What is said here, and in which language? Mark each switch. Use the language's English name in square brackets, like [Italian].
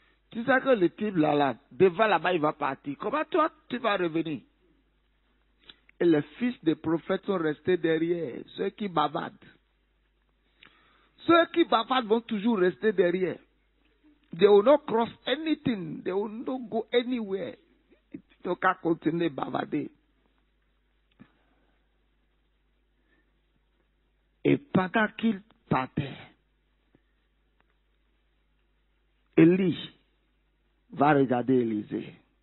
[French] Tu sais que le type là, devant là-bas, il va partir. Comment toi, tu vas revenir? Et les fils des prophètes sont restés derrière, ceux qui bavardent. Ceux qui bavardent vont toujours rester derrière. [English] They will not cross anything. They will not go anywhere. [French] Ils n'ont qu'à continuer à bavarder. Et pendant qu'il partait, Élie va regarder Élisée.